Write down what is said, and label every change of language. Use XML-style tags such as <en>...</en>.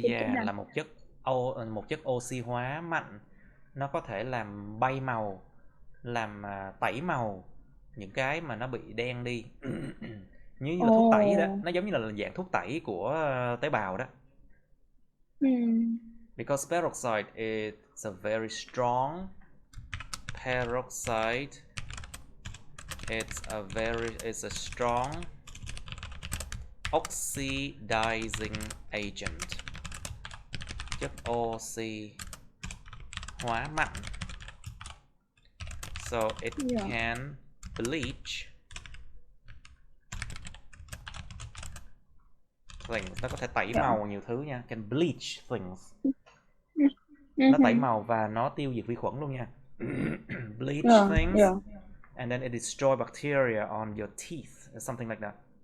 <vi>trên già răng. là một chất oxy hóa mạnh, nó có thể làm bay màu, làm tẩy màu những cái mà nó bị đen đi. Như là thuốc tẩy đó, nó giống như là dạng thuốc tẩy của tế bào đó.</vi> <en>Because peroxide is a very strong peroxide, it's a strong oxidizing agent,</en> <vi>chất oxy hóa mạnh.</vi> <en>So it can bleach things.</en> <vi>Nó có thể tẩy màu nhiều thứ nha.</vi> <en>Can bleach things.</en> <vi>Nó tẩy màu và nó tiêu diệt vi khuẩn luôn nha.</vi> <en>Bleach Yeah, things, yeah. and then it destroy bacteria on your teeth, something like that.</en>